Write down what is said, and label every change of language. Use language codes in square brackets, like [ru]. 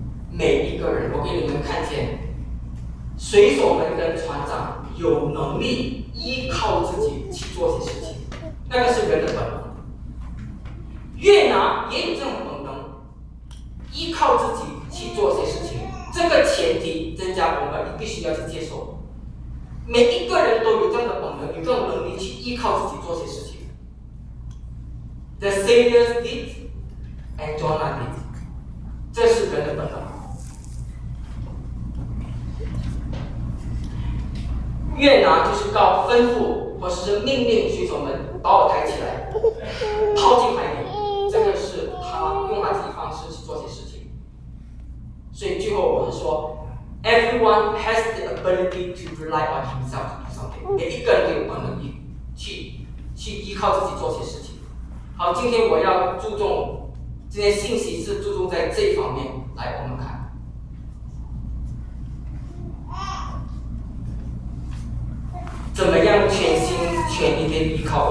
[zh] 每一个人，我给你们看见，水手们跟船长有能力依靠自己去做些事情，那个是人的本能。约拿也有这种本能，依靠自己去做些事情。这个前提增加我们，你必须要去接受。每一个人都有这样的本能，有这种能力去依靠自己做些事情。 [en] The Savior did, and Jonah did. [zh] 这是人的本能。约拿就是告吩咐或是命令水手们把我抬起来，抛进海里。这个是他用他自己的方式去做些事情。所以最后我们说。 [en] Everyone has the ability to rely on himself to do something. [zh] 每一个人都有本能力去依靠自己做些事情。好，今天我要注重这些信息是注重在这方面。来，我们看，怎么样全心全意的依靠？